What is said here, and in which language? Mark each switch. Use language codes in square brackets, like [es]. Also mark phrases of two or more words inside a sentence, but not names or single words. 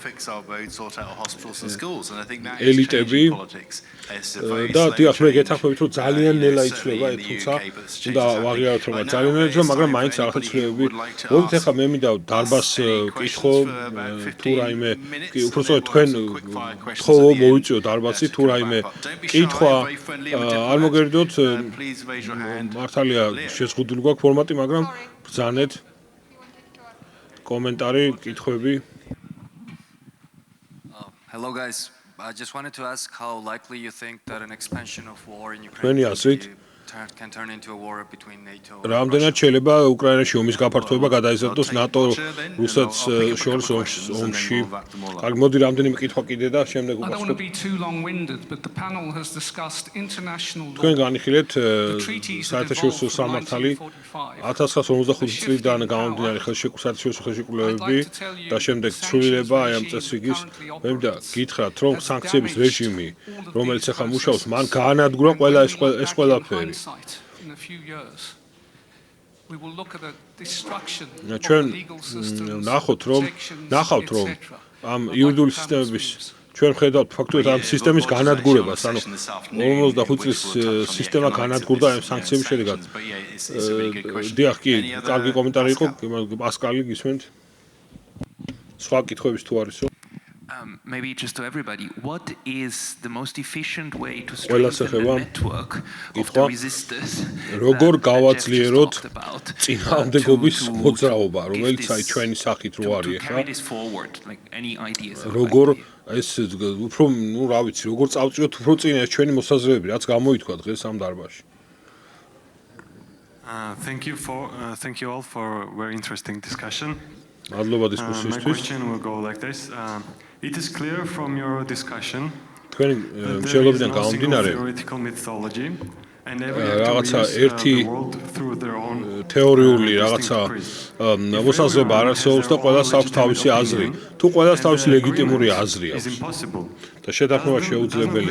[ka] ელიტები და დიახ მე გეთანხმებით რომ ძალიან ნელა იცვლება თუმცა უნდა ვაღიაროთ რომ ძალიან ნელა იცვლება მაგრამ მაინც რაღაცა ცვლილებები მოდით ახლა მე მინდა დარბაზს კითხო თუ რაიმე უბრალოდ თქვენ თხოვო მოვიწიო დარბაზი თუ რაიმე კითხვა არ მოგერიდოთ მართალია შეზღუდული გვაქვს ფორმატი მაგრამ ბრძანეთ კომენტარი კითხვები [en] Hello guys I just wanted to ask how likely you think that an expansion of war in Ukraine can turn into a war between NATO and [ka] რამდენად შეიძლება უკრაინაში ომის გაფართოება გადაიზარდოს ნატო რუსეთს შორის ომში. კარგი, მოდი რამდენიმე კითხვა კიდე და შემდეგ უკასკოთ. თქვენ განიხილეთ საერთაშორისო სამართალი 1955 წლიდან გამომდინარე საერთაშორისო ხელშეკრულებები და შემდეგ ცვლილება აი ამ წესრიგის. მე მინდა გითხრათ, რომ სანქციების რეჟიმი, რომელიც ახლა მუშაობს, მან გაანადგურა ყველა ეს ყველაფერი. [en] In a few years we will look at a destruction of [ka] ჩვენ [en] legal systems [ka] ნახავთ რომ ამ იურიდიული სისტემების ჩვენ ხედავთ ფაქტობრივად ამ სისტემის განადგურებას ანუ 45 წლის სისტემა განადგურდა ამ სანქციების შედეგად დიახ კი კარგი კომენტარი იყო პასკალი გისმენთ სხვა კითხვების თუ არისო [en] maybe just to everybody what is the most efficient way to strengthen the network of the resistors [ka] როგორ გავაძლიეროთ წინააღმდეგობის მოძრაობა რომელიც აი ჩვენი სახით რო არის ხა როგორ ეს უფრო ნუ რა ვიცი როგორ წავწიოთ უფრო წინ ეს ჩვენი მოსაზრებები რაც გამოითქვა დღეს ამ დარბაზში [en] Thank you all for a very interesting discussion. [ka] მადლობა დისკუსიისთვის. [en] My question will go like this. It is clear from your discussion [ka] თქვენი მსჯელობიდან გამომდინარე რაღაცა ერთი თეორიული რაღაცა მოსაზრება არ არსებობს და ყველას აქვს თავისი აზრი. თუ ყველას თავისი ლეგიტიმური აზრი აქვს და შეთანხმება შეუძლებელია.